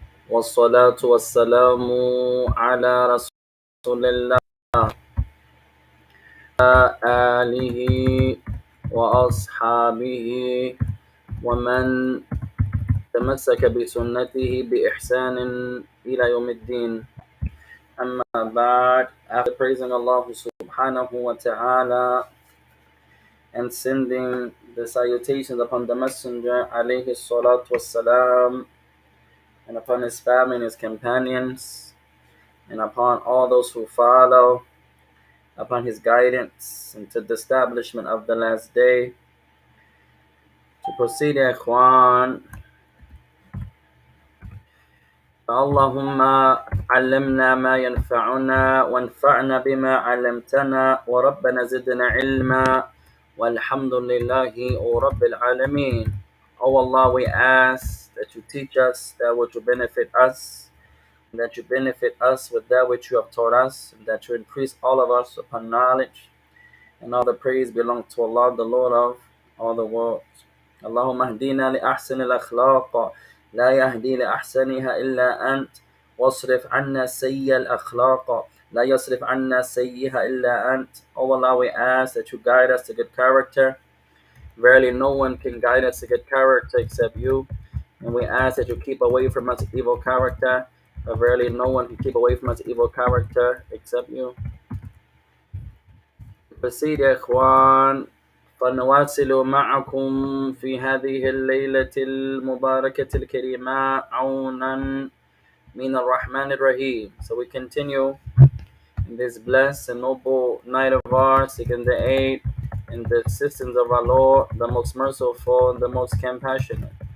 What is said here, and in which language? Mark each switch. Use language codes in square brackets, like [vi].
[ar] والصلاة والسلام على رسول الله آله وأصحابه ومن تمسك بسنته بإحسان إلى يوم الدين. أما بعد, [en] after praising Allah subhanahu wa ta'ala and sending the salutations upon the Messenger alayhi salatu wassalam, and upon his family and his companions, and upon all those who follow upon his guidance into the establishment of the last day. To proceed, ya ikhwan, [ar] اللهم علمنا ما ينفعنا وانفعنا بما علمتنا وربنا زدنا علما والحمد لله رب العالمين. [en] Oh Allah, we ask that you teach us that which will benefit us, that you benefit us with that which you have taught us, and that you increase all of us upon knowledge. And all the praise belongs to Allah, the Lord of all the worlds. [ar] اللهم اهدنا لأحسن الأخلاق لا يهدي لأحسنها إلا أنت واصرف عنا سيء الأخلاق لا يصرف عنا سيئها إلا أنت. [en] Oh Allah, we ask that you guide us to good character. Verily no one can guide us to good character except you. And we ask that you keep away from us evil character. But verily no one can keep away from us evil character except you. Proceed, [ar] يا إخوان. فنواصل معكم في هذه الليلة المباركة الكريمة عونا من الرحمن الرحيم. [en] So we continue in this blessed and noble night of ours, seeking the aid and the assistance of our Lord, the most merciful and the most compassionate.